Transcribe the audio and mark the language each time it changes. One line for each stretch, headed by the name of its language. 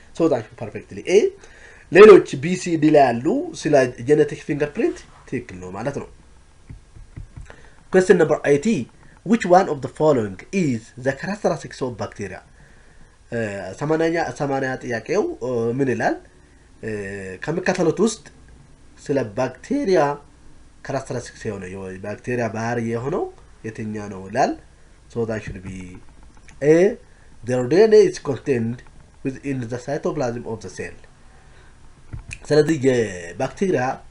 English: So that perfectly A.
Amharic: ሌሎች BCD ላይ ያሉ ስለ ጄኔቲክ ፊንገርፕሪንት ትክክል ነው ማለት ነው።
English: Question number 80. Which one of the following is the characteristics of bacteria?
Amharic: 80 ጥያቄው ምን ይላል? ከመከተሉት ውስጥ ስለ ባክቴሪያ
English: characteristics
Amharic: የሆነ የባክቴሪያ ባህሪ የሆነው የትኛው ነው ይላል
English: so that should be a their DNA is contained within the cytoplasm of the cell
Amharic: ስለዚህ የባክቴሪያ